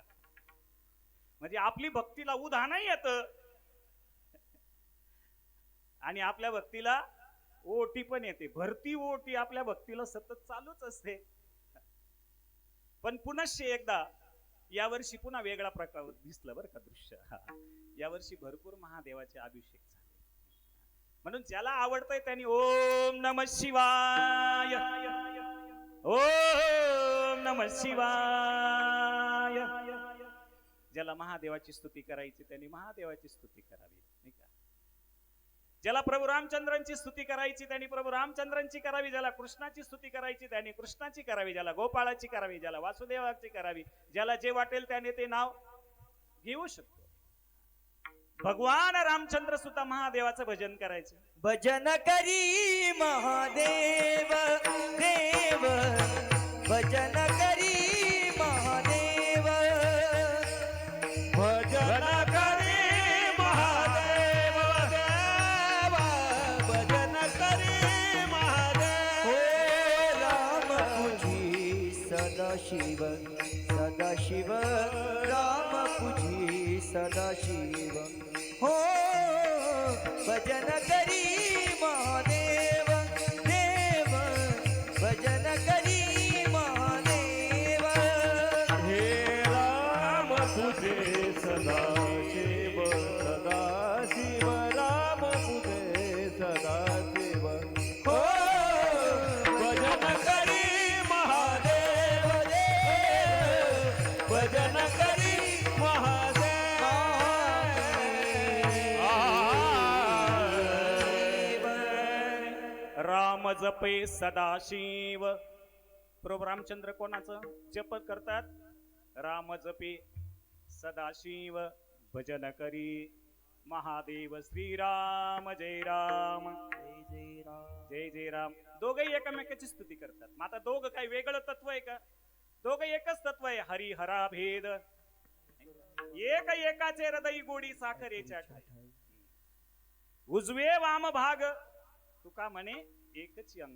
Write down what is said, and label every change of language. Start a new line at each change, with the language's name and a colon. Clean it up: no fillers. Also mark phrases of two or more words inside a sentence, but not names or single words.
Marathi: म्हणजे आपली भक्तीला उधा नाही येत आणि आपल्या भक्तीला ओटी पण येते, भरती ओटी आपल्या भक्तीला सतत चालूच असते. पण पुनश्च एकदा यावर्षी पुन्हा वेगळा प्रकार दिसला बरं का दृश्य. यावर्षी भरपूर महादेवाचे अभिषेक झाले. म्हणून ज्याला आवडतंय त्यांनी
Sanskrit: ओम नमः शिवाय, ओम नमः शिवाय.
Marathi: ज्याला महादेवाची स्तुती करायची त्यांनी महादेवाची स्तुती करावी, नाही का. ज्याला प्रभू रामचंद्रांची स्तुती करायची त्यांनी प्रभू रामचंद्रांची करावी, ज्याला कृष्णाची स्तुती करायची त्यांनी कृष्णाची करावी, ज्याला गोपाळाची करावी, ज्याला वासुदेवाची करावी, ज्याला जे वाटेल त्याने ते नाव घेऊ शकतो. भगवान रामचंद्र सुद्धा महादेवाचं भजन करायचं. भजन करी महादेव देव, भजन करी महादेव,
Hindi: भजन करे महादेव देव, भजन करे महादेव.
Marathi: हो राम तुझी सदाशिव सदाशिव, राम तुझी सदाशिव. हो भजन करी महादेव देव, भजन करी महादेव. हे राम तुझे सदाशिव सदाशिव, राम तुझे सदाशिव. हो भजन करी महादेव देव, भजन करी महादेव.
Hindi: राम जपे सदाशिव.
Marathi: प्रभू रामचंद्र कोणाचं जप करतात?
Hindi: राम जपे सदाशिव, भजन करी महादेव.
Marathi: श्रीराम जय राम, जय राम. जय जय राम. दोघही एकमेकाची स्तुती करतात. मग आता दोघं काही वेगळं तत्व आहे का? दोघं एकच तत्व आहे, हरी हरा भेद. एक एकाचे हृदय गोडी साखरेच्या ठाई. उजवे वाम भाग तुका म्हणे एकच अंग.